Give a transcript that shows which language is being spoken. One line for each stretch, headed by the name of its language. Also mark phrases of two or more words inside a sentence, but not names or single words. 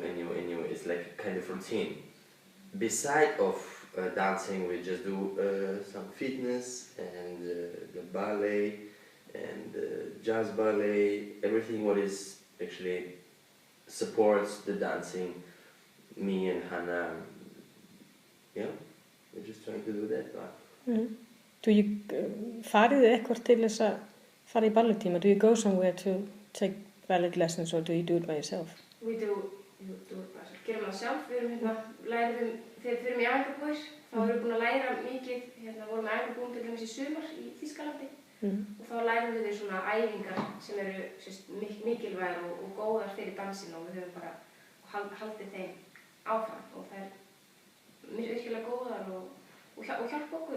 English: It's like a kind of routine. Beside of dancing, we just do some fitness and the ballet and jazz ballet, everything what is actually supports the dancing. Me and Hannah, yeah, we're just trying to do that.
Icelandic: Farið þið eitthvað til þess að fara í ballettíma?
English: Do you go somewhere to take ballet lessons or do you do it by yourself? We do it by ourselves.
Icelandic: Gerum það sjálf. Við erum lærum þegar við förum í æfingabúðir. Þá erum við búin að læra mikið. Vorum með æfingabúðum til dæmis í sumar í Þýskalandi. Og þá lærum við svona æfingar sem eru mikilvægar og góðar fyrir dansinn og við höfum bara haldið þeim áfram og það er virkilega góðar og hjálpa okkur.